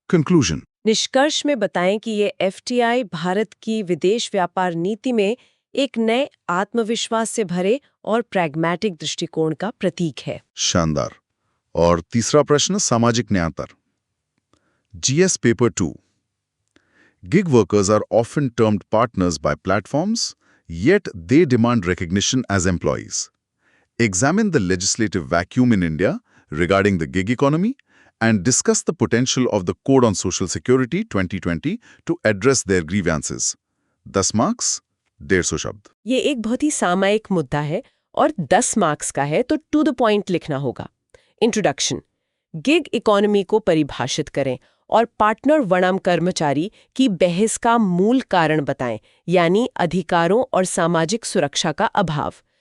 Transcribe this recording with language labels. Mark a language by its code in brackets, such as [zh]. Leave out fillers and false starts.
[en] Conclusion. [hi] निष्कर्ष में बताएं कि ये एफटीआई भारत की विदेश व्यापार नीति में एक नए आत्मविश्वास से भरे और प्रैग्मैटिक दृष्टिकोण का प्रतीक है। शानदार। और तीसरा प्रश्न सामाजिक न्याय पर। GS paper 2। [en] Gig workers are often termed partners by platforms, yet they demand recognition as employees. Examine the legislative vacuum in India regarding the gig economy and discuss the potential of the Code on Social Security 2020 to address their grievances. 10 marks, 150 [hi] शब्द। ये एक बहुत ही सामायिक मुद्दा है और 10 marks का है, तो [en] to the point [hi] लिखना होगा। इंट्रोडक्शन, गिग इकोनॉमी को परिभाषित करें और पार्टनर वनाम कर्मचारी की बहस का मूल कारण बताएं, यानी अधिकारों और सामाजिक सुरक्षा का अभाव।